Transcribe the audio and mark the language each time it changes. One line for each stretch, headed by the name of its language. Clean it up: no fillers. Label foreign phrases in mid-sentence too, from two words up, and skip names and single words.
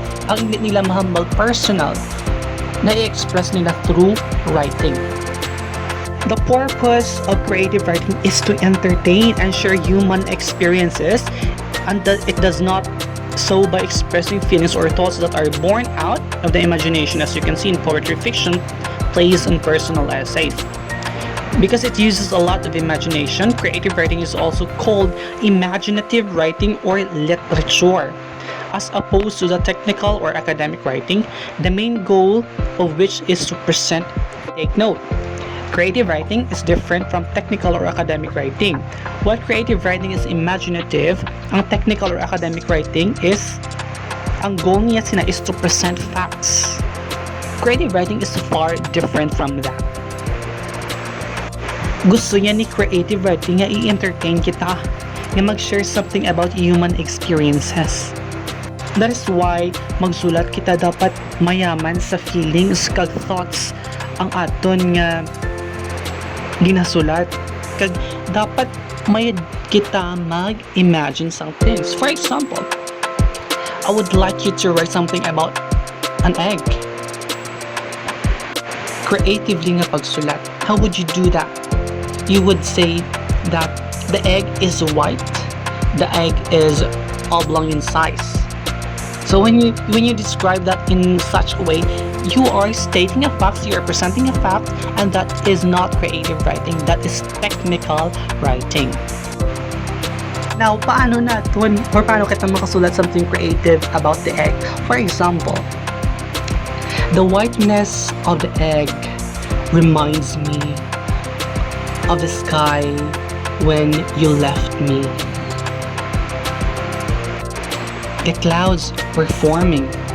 Hiligaynon: Ang hindi nila mahambal personal, na i-express nila
English: through writing. The purpose of creative writing is to entertain and share human experiences, and that it does not so by expressing feelings or thoughts that are born out of the imagination, as you can see in poetry, fiction, plays, and personal essays. Because it uses a lot of imagination, creative writing is also called imaginative writing or literature, as opposed to the technical or academic writing, the main goal of which is to present. Take note, creative writing is different from technical or academic writing. While creative writing is imaginative, ang technical or academic writing is, ang goal niya is to present facts. Creative writing is far different from that.
Hiligaynon: Gusto niya ni
English: creative writing
Hiligaynon: nga i-entertain kita, nga mag-
English: share something about human experiences. That is why
Hiligaynon: magsulat kita dapat mayaman sa feelings kag thoughts ang aton nga ginasulat. Kag dapat may kita mag-imagine
English: some things. For example, I would like you to write something about an egg.
Hiligaynon: Creatively nga pagsulat.
English: How would you do that? You would say that the egg is white. The egg is oblong in size. So when you describe that in such a way, you are stating a fact, you are presenting a fact, and that is not creative writing, that is technical writing. Now,
Filipino: paano natin,
English: or
Hiligaynon: paano kita makasulat
English: something creative about the egg? For example, the whiteness of the egg reminds me of the sky when you left me. The clouds were forming.